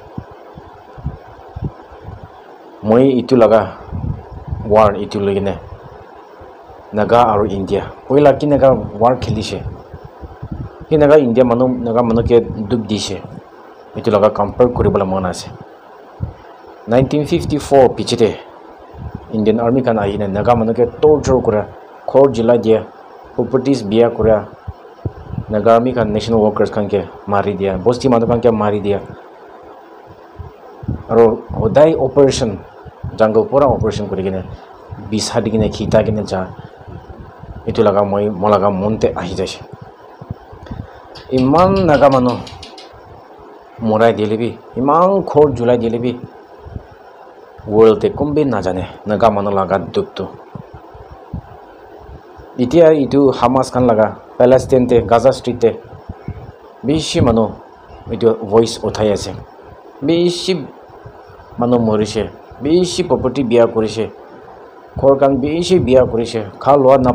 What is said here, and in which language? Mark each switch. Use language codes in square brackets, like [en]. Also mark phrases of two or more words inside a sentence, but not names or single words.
[nag] moi itu laga war itu lagine Naga aro India hoila kinaga war khelise kinaga India naga manu ke dub dise itu laga compare koribala mon ase 1954 pichite Indian army kan ahina naga manu ke torture kora khor jila dia properties biya kora naga army kan [en] national workers [nag] kan ke mari dia bosti manu kan ke mari dia aro hodai [en] operation jungle [nag] pura operation korigine bisa digine khita gine ja itu laga molaga monte ahi jaise iman naga manu morai dilebi iman khor julai dilebi world te kumbe na jane naga manu laga dukto itia itu Hamas kan laga Palestine te Gaza Street te bishi manu itu voice uthai ase bishi manu morise bishi property biya korise korkan bishi biya korise khalwa na